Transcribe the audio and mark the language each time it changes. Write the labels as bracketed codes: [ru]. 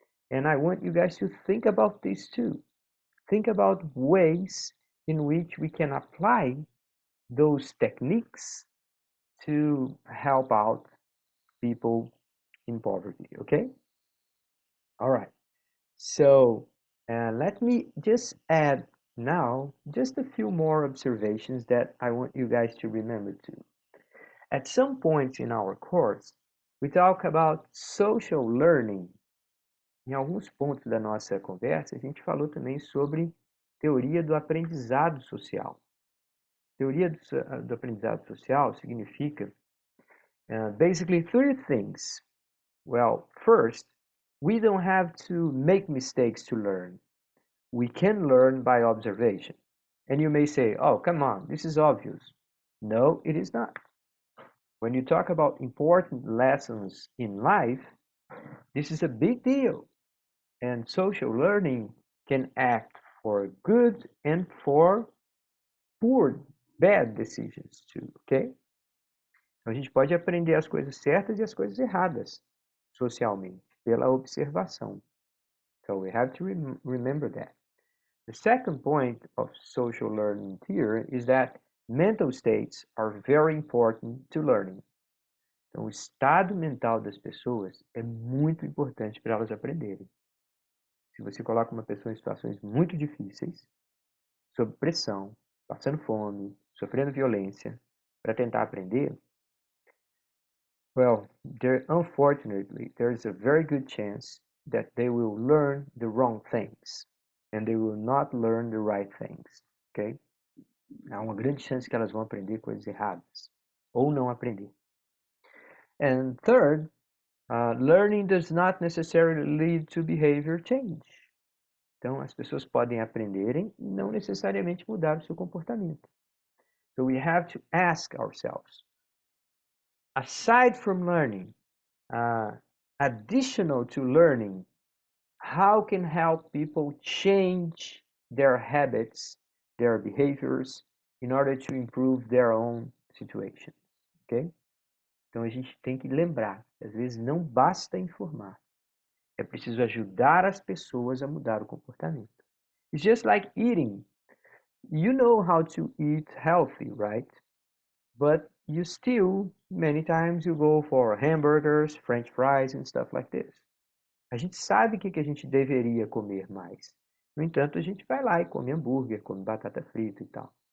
[en] And I want you guys to think about this too. Think about ways in which we can apply those techniques to help out people in poverty, okay? All right. So let me just add now just a few more observations that I want you guys to remember too. At some point in our course, we talk about social learning. [pt] Em alguns pontos da nossa conversa, a gente falou também sobre teoria do aprendizado social. Teoria do aprendizado social significa [en] basically three things. Well, first, we don't have to make mistakes to learn. We can learn by observation. And you may say, oh, come on, this is obvious. No, it is not. When you talk about important lessons in life, this is a big deal. And social learning can act for good and for poor, bad decisions too, okay? [pt] Então a gente pode aprender as coisas certas e as coisas erradas socialmente pela observação. [en] So we have to remember that. The second point of social learning here is that mental states are very important to learning. [pt] Então, o estado mental das pessoas é muito importante para elas aprenderem. Se você coloca uma pessoa em situações muito difíceis, sob pressão, passando fome, sofrendo violência, para tentar aprender, [en] well, unfortunately, there is a very good chance that they will learn the wrong things and they will not learn the right things, ok? [pt] Há uma grande chance que elas vão aprender coisas erradas ou não aprender. [en] And third, learning does not necessarily lead to behavior change. [pt] Então, as pessoas podem aprenderem e não necessariamente mudar o seu comportamento. [en] So we have to ask ourselves, aside from learning, additional to learning, how can help people change their habits, their behaviors, in order to improve their own situation, ok? [pt] Então a gente tem que lembrar, às vezes não basta informar, é preciso ajudar as pessoas a mudar o comportamento. [en] It's just like eating. You know how to eat healthy, right? But you still, many times you go for hamburgers, french fries and stuff like this. [pt] A gente sabe o que a gente deveria comer mais. No entanto, a gente vai lá e come hambúrguer, come batata frita e tal.